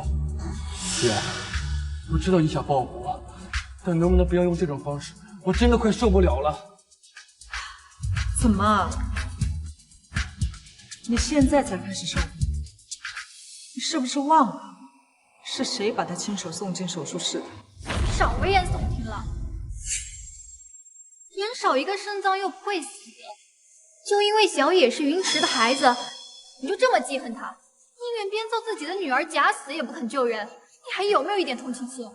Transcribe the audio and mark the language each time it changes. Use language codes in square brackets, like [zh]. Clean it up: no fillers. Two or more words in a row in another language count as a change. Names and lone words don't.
[zh] 雨安，我知道你想報復我，但能不能不要用這種方式？我真的快受不了了。怎麼？你現在才開始受苦？你是不是忘了是誰把他親手送進手術室的？少危言聳聽了，人少一個腎臟又不會死，就因為小野是雲池的孩子，你就這麼記恨他，寧願編造自己的女兒假死也不肯救人，你還有沒有一點同情心？